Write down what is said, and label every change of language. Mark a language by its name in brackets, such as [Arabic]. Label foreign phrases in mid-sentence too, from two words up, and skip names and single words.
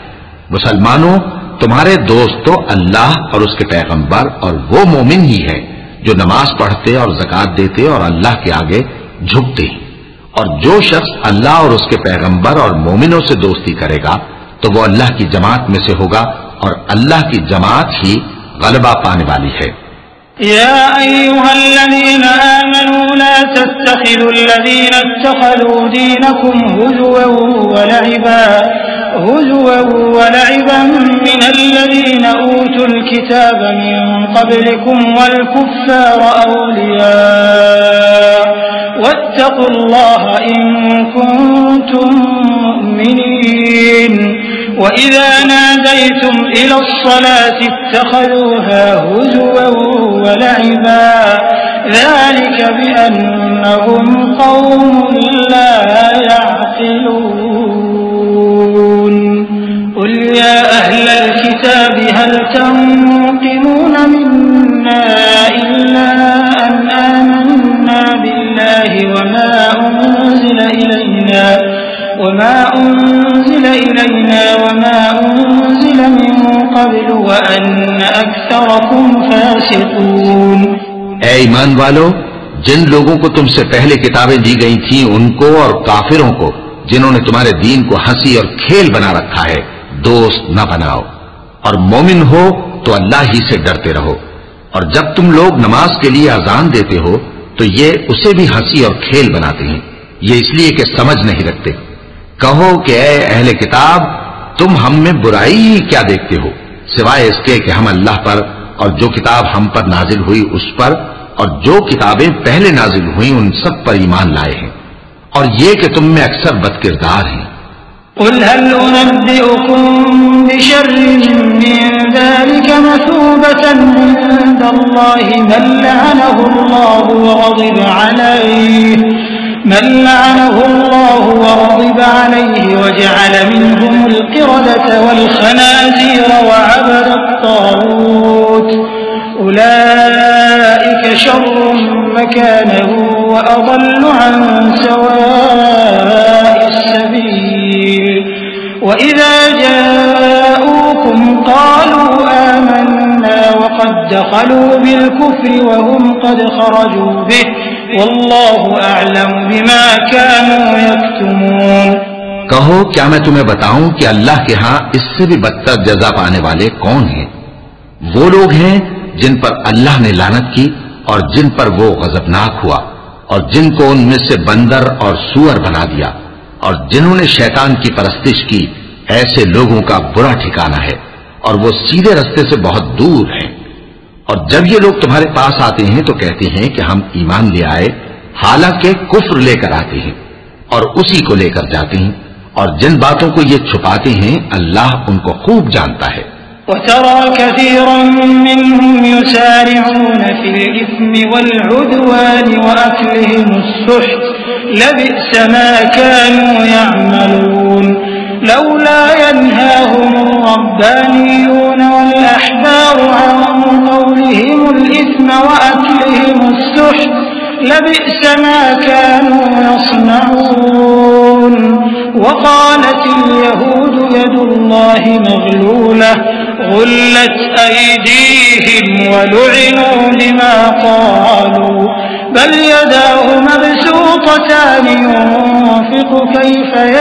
[Urdu] مسلمانو، تمہارے دوست تو اللہ اور اس کے پیغمبر اور وہ مومن ہی ہے جو نماز پڑھتے اور زکات دیتے اور اللہ کے آگے جھکتے ہیں. اور جو شخص اللہ اور اس کے پیغمبر اور مومنوں سے دوستی کرے گا تو وہ اللہ کی جماعت میں سے ہوگا، اور اللہ کی جماعت ہی غلبہ پانے والی ہے. [Arabic] يا أيها الذين آمنوا لا تتخذوا الذين اتخذوا دينكم هزوا ولعبا من الذين أوتوا الكتاب من قبلكم والكفار أولياء واتقوا الله إن كنتم مؤمنين. وإذا ناديتم إلى الصلاة اتخذوها هزوا ولعبا ذلك بأنهم قوم لا يعقلون. قل يا أهل الكتاب هل تنقمون منا إلا أن آمنا بالله وما أنزل إلينا وما أنزل من قبل وأن أكثركم فاسقون. [Urdu] اے ایمان والو، جن لوگوں کو تم سے پہلے کتابیں دی گئی تھیں ان کو اور کافروں کو جنہوں نے تمہارے دین کو ہنسی اور کھیل بنا رکھا ہے دوست نہ بناؤ، اور مومن ہو تو اللہ ہی سے ڈرتے رہو. اور جب تم لوگ نماز کے لیے اذان دیتے ہو تو یہ اسے بھی ہنسی اور کھیل بناتے ہیں، یہ اس لیے کہ سمجھ نہیں رکھتے. کہو کہ اے اہل کتاب، تم ہم میں برائی ہی کیا دیکھتے ہو، سوائے اس کے کہ ہم اللہ پر اور جو کتاب ہم پر نازل ہوئی اس پر اور جو کتابیں پہلے نازل ہوئی ان سب پر ایمان لائے ہیں، اور یہ کہ تم میں اکثر بدکردار ہیں. [Arabic] قل هل أنبئكم بشر من ذلك مثوبة عند الله من لعنه الله وغضب عليه وجعل منهم القردة والخنازير وعبد الطاغوت أولئك شر مكانا وأضل عن سواء السبيل. وإذا جاءوكم قالوا آمنا وقد دخلوا بالكفر وهم قد خرجوا به والله أعلم بما كانوا يكتمون. [Urdu] کہو، کیا میں تمہیں بتاؤں کہ اللہ کے یہاں اس سے بھی بدتر جزا پانے والے کون ہیں? وہ لوگ ہیں جن پر اللہ نے لعنت کی اور جن پر وہ غضبناک ہوا، اور جن کو ان میں سے بندر اور سور بنا دیا، اور جنہوں نے شیطان کی پرستش کی. ایسے لوگوں کا برا ٹھکانا ہے اور وہ سیدھے راستے سے بہت دور ہیں. اور جب یہ لوگ تمہارے پاس آتے ہیں تو کہتے ہیں کہ ہم ایمان لے آئے، حالانکہ کفر لے کر آتے ہیں اور اسی کو لے کر جاتے ہیں. اور جن باتوں کو یہ چھپاتے ہیں اللہ ان کو خوب جانتا ہے. [Arabic] وترى كثيرا منهم يسارعون في الإثم والعدوان وأكلهم السحت لبئس ما كانوا يعملون لولا ينهاهم الربانيون وال الأحبار عن قولهم الإثم وأكلهم السحت لبئس ما كانوا يصنعون وقالت اليهود يد الله مغلولة غلت أيديهم ولعنوا بما قالوا بل يداه مبسوطتان ينفق كيف